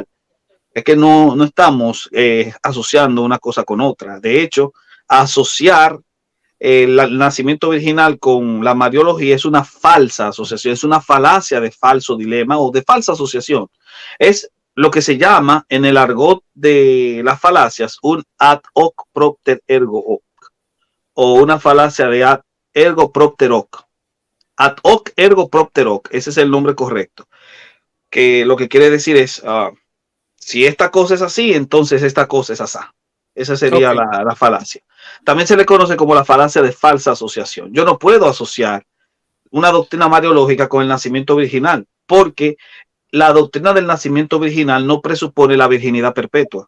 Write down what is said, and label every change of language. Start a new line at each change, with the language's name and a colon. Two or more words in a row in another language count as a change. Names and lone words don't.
Spanish: Es que no estamos asociando una cosa con otra. De hecho, asociar el nacimiento virginal con la Mariología es una falsa asociación, es una falacia de falso dilema o de falsa asociación. Es lo que se llama en el argot de las falacias un
Latin: ad hoc propter ergo hoc,
Spanish: o una falacia de
Latin: ad ergo propter hoc. Ad hoc ergo propter hoc,
Spanish: ese es el nombre correcto. Que lo que quiere decir es, si esta cosa es así, entonces esta cosa es así. Esa sería la falacia. También se le conoce como la falacia de falsa asociación. Yo no puedo asociar una doctrina mariológica con el nacimiento virginal, porque la doctrina del nacimiento virginal no presupone la virginidad perpetua.